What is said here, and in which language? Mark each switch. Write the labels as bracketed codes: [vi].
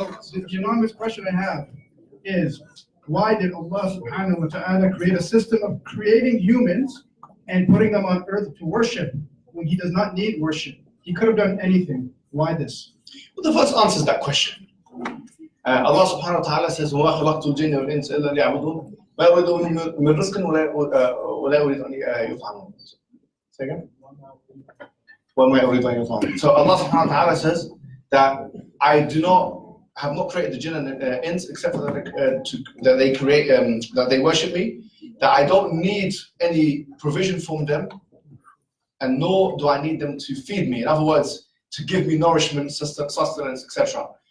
[en] So the anonymous question I have is, why did Allah subhanahu wa ta'ala create a system of creating humans and putting them on earth to worship when He does not need worship? He could have done anything. Why this? Well, the verse answers that question. Allah subhanahu wa ta'ala says, [ar] وَمَا خَلَقْتُ الْجِنَّ وَالْإِنسَ إِلَّا لِيَعْبُدُونِ مَا أُرِيدُ مِنْ رِزْقٍ وَلَا أُرِيدُ أَنْ يُطْعِمُونِ. [en] Say again? [ar] وَمَا أُرِيدُ أَنْ يُطْعِمُونِ. [en] So Allah subhanahu wa ta'ala says that I have not created the jinn and the ins except for that they create, that they worship me, that I don't need any provision from them, and nor do I need them to feed me. In other words, to give me nourishment, sustenance, etc.